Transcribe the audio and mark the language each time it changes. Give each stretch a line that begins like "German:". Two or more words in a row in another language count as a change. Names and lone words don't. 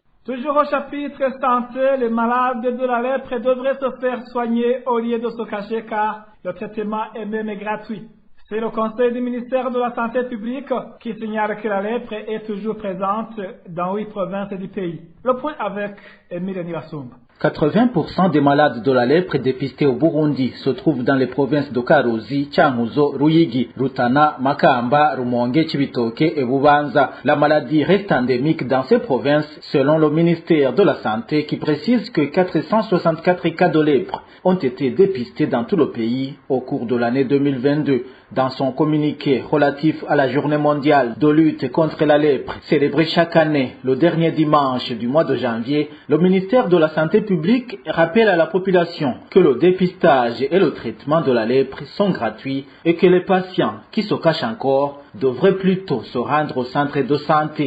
French: Toujours au chapitre santé, les malades de la lèpre devraient se faire soigner au lieu de se cacher car le traitement est même gratuit. C'est le conseil du ministère de la Santé publique qui signale que la lèpre est toujours présente dans 8 provinces du pays. Le point avec Emile Nivasumba. 80% des malades de la lèpre dépistés au Burundi se trouvent dans les provinces de Karuzi, Changuzo, Ruyigi, Rutana, Makamba, Rumonge, Chibitoke et Bubanza. La maladie reste endémique dans ces provinces selon le ministère de la Santé qui précise que 464 cas de lèpre ont été dépistés dans tout le pays au cours de l'année 2022. Dans son communiqué relatif à la journée mondiale de lutte contre la lèpre, célébrée chaque année le dernier dimanche du mois de janvier, le ministère de la Santé publique rappelle à la population que le dépistage et le traitement de la lèpre sont gratuits et que les patients qui se cachent encore devraient plutôt se rendre au centre de santé.